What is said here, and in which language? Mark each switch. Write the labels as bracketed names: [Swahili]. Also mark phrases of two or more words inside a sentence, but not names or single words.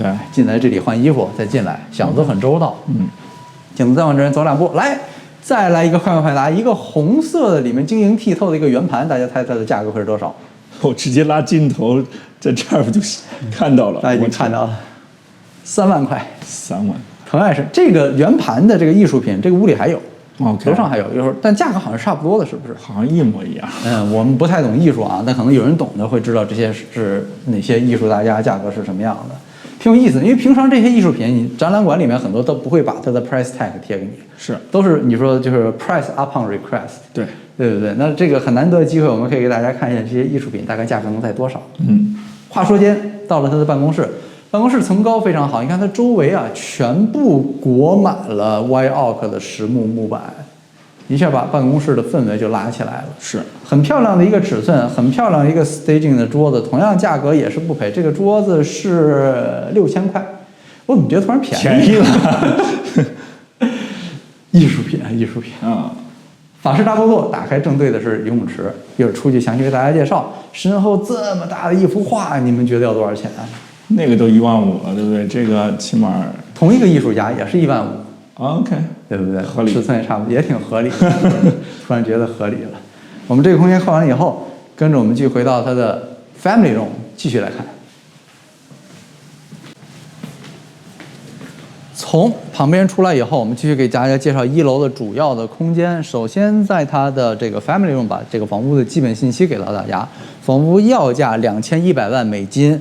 [Chinese] 進來這裡換衣服再進來，想的都很周到。鏡子再往這邊走2步，來，再來一個快問快答，一個紅色的裡面晶瑩剔透的一個圓盤，大家猜它的價格會是多少？我直接拉鏡頭在這兒就看到了，大家已經看到了，3萬塊。 3萬。同樣是這個圓盤的這個藝術品，這個屋裡還有。 Okay. 樓上還有，一會兒，但價格好像是差不多的，是不是？好像一模一樣。我們不太懂藝術啊，但可能有人懂的會知道這些是哪些藝術大家價格是什麼樣的，挺有意思的。因為平常這些藝術品，你展覽館裡面很多都不會把它的 [English] price tag [Chinese] 貼給你，是，都是你說就是 [English] price upon request， [Chinese] 對不對？那這個很難得的機會，我們可以給大家看一下這些藝術品大概價格能在多少。話說間到了他的辦公室。辦公室層高非常好，你看它周圍啊，全部裹滿了 [English] white oak [Chinese] 的實木木板，一下把辦公室的氛圍就拉起來了。是，很漂亮的一個尺寸，很漂亮一個 staging 的桌子，同樣價格也是不菲。這個桌子是6000塊，我怎麼覺得突然便宜了？藝術品啊，藝術品啊！法式大多座，打開正對的是游泳池，一會兒出去詳細給大家介紹。身後這麼大的一幅畫，你們覺得要多少錢啊？那個都15000了，對不對？這個起碼同一個藝術家也是15000。OK， 對不對？合理，尺寸也差不多，也挺合理。突然覺得合理了。我們這個空間看完了以後，跟着我們繼續回到它的 [English] family room， [Chinese] 繼續來看。從旁邊出來以後，我們繼續給大家介紹1樓的主要的空間。首先，在它的這個 [English] family room， [Chinese] 把這個房屋的基本信息給到大家。房屋要價2100萬美金。